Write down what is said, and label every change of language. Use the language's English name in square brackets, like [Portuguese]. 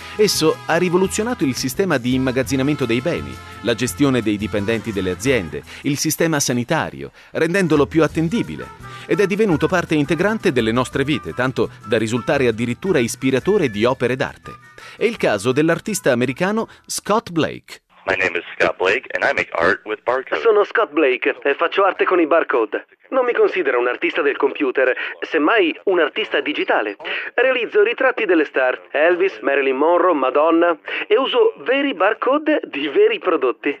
[Italian] Esso ha rivoluzionato il sistema di immagazzinamento dei beni, la gestione dei dipendenti delle aziende, il sistema sanitario, rendendolo più attendibile. Ed è divenuto parte integrante delle nostre vite, tanto da risultare addirittura ispiratore di opere d'arte. È il caso dell'artista americano Scott Blake. [English] My name is Scott Blake and I make art with barcodes. [Italian] Sono Scott Blake e faccio arte con i barcode. Non mi considero un artista del computer, semmai un artista digitale. Realizzo ritratti delle star, Elvis, Marilyn Monroe, Madonna, e uso veri barcode di veri prodotti.